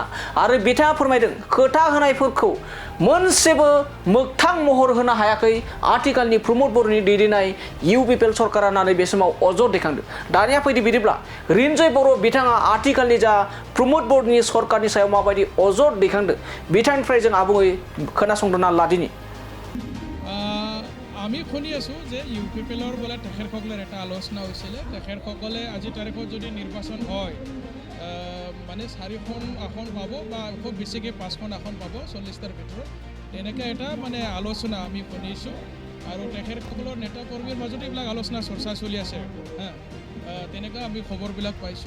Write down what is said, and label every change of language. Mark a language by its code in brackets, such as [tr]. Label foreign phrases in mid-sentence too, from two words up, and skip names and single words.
[brx] आरो बिथाङा फोरमायदों खोथा होनायफोरखौ मोनसेबो मोगथां महर होनो हायाखै आथिखालनि प्रमद बर'नि दैदेननाय इउपिपिएल सरकारा होननानै बे समाव अजद दैखांदों। दानिया फैदो बिदिब्ला रिन्जय बर' बिथाङा आथिखालनि जा प्रमद बर'नि सरकारनि सायाव माबायदि अजद दैखांदों बिथांनिफ्राय जों आबुङै खोनासंदोंना लादिनि। [as] আমি শুনি আছোঁ যে ইউপিপিএলৰ বোলে তেখেতসকলৰ এটা আলোচনা হৈছিলে তেখেতসকলে আজি তাৰিখত যদি নিৰ্বাচন হয় মানে 4খন আসন পাব বা খুব বেছিকৈ 5খন আসন পাব 40টাৰ ভিতৰত তেনেকৈ এটা মানে আলোচনা আমি শুনিছোঁ আৰু তেখেতসকলৰ নেতা কৰ্মীৰ মাজত এইবিলাক আলোচনা চৰ্চা চলি আছে তেনেকৈ আমি খবৰবিলাক পাইছোঁ।